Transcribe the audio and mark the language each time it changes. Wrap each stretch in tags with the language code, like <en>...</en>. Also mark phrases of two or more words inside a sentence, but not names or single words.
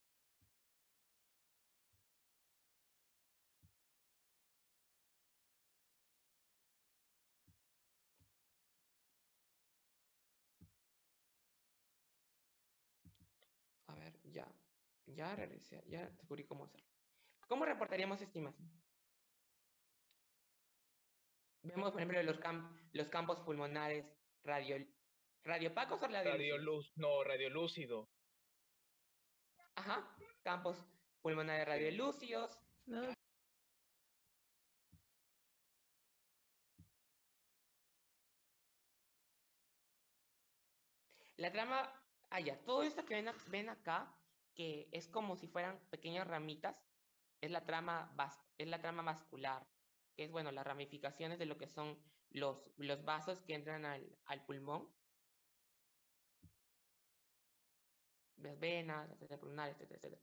<es>A ver, ya regresé, ya descubrí cómo hacerlo. ¿Cómo reportaríamos esta imagen? Vemos, por ejemplo, los campos pulmonares radiopacos o radiolúcidos. Radiolúcido. Ajá, campos pulmonares radiolúcidos. No. La trama, todo esto que ven acá, que es como si fueran pequeñas ramitas, es la trama vascular, que es, bueno, las ramificaciones de lo que son los vasos que entran al pulmón, las venas, las arterias pulmonares, etcétera, etcétera.</es>